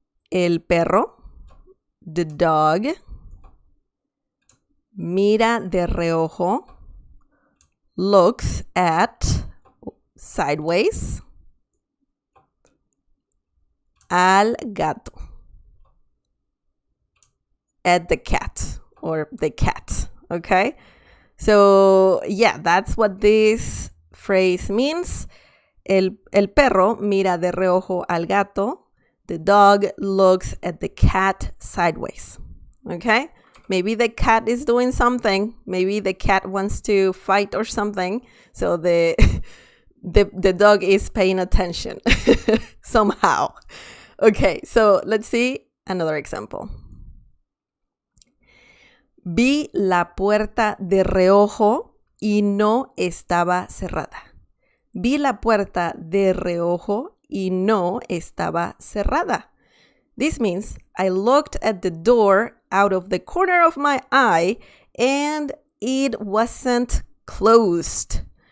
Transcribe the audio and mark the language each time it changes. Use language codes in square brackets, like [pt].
[es] El perro, [en] the dog, [es] mira de reojo, [en] looks at sideways, [es] al gato, [en] at the cat or the cat. Okay, so yeah, that's what this phrase means. [es] El perro mira de reojo al gato. [en] The dog looks at the cat sideways. Okay, maybe the cat is doing something. Maybe the cat wants to fight or something. So the dog is paying attention somehow. Okay, so let's see another example. [es] Vi la puerta de reojo y no estaba cerrada. Vi la puerta de reojo y no estaba cerrada. [en] This means I looked at the door out of the corner of my eye and it wasn't closed.